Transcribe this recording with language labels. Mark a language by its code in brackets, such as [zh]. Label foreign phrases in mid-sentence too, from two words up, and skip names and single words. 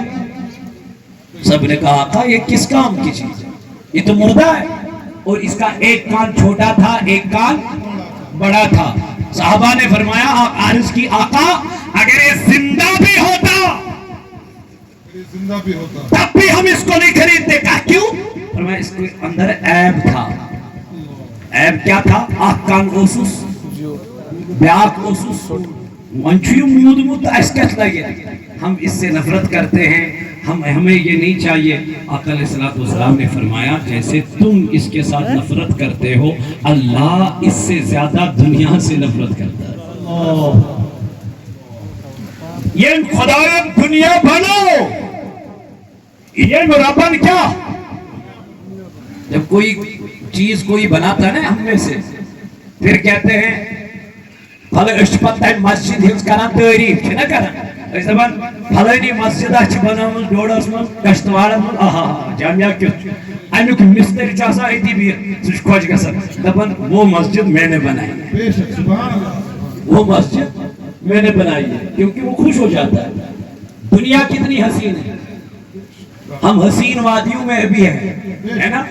[ur] سب نے کہا آقا یہ کس کام کی چیز ہے، یہ تو مردہ ہے، اور اس کا ایک کان چھوٹا تھا ایک کان بڑا تھا۔ صحابہ نے فرمایا عرض کی آقا اگر یہ زندہ بھی ہوتا یہ زندہ بھی ہوتا تب بھی ہم اس کو نہیں خریدتے۔ کہا کیوں؟ فرمایا اس کے اندر عیب تھا۔ عیب کیا تھا؟ آنکھ [ks] کان اوسس بیاک اوسس منچوی مودمت اسکت لگے، [ur] ہم اس سے نفرت کرتے ہیں، ہمیں یہ نہیں چاہیے۔ آقا علیہ السلام نے فرمایا جیسے تم اس کے ساتھ نفرت کرتے ہو اللہ اس سے زیادہ دنیا سے نفرت کرتا ہے۔ [ks] یہ خدا دنیا بنو، یہ مرابن کیا؟ [ur] جب کوئی چیز کوئی بناتا ہے نا ہم میں سے، پھر کہتے ہیں [ks] پھلے اشپت ہے مسجد ہنس کران تعریف چھنا کران، اس دبان پھلینی مسجد اچھ بنامل ڈوڑس من کشتوار من آہا جامعہ کیوں امیوک مستر چاسا ایتی بھی سوچ کھوج گسن دبان [ur] وہ مسجد میں نے بنائی ہے، بے شک سبحان اللہ وہ مسجد میں نے بنائی ہے، کیونکہ وہ خوش ہو جاتا ہے۔ دنیا کتنی حسین ہے، ہم حسین وادیوں میں بھی ہیں، ہے نا؟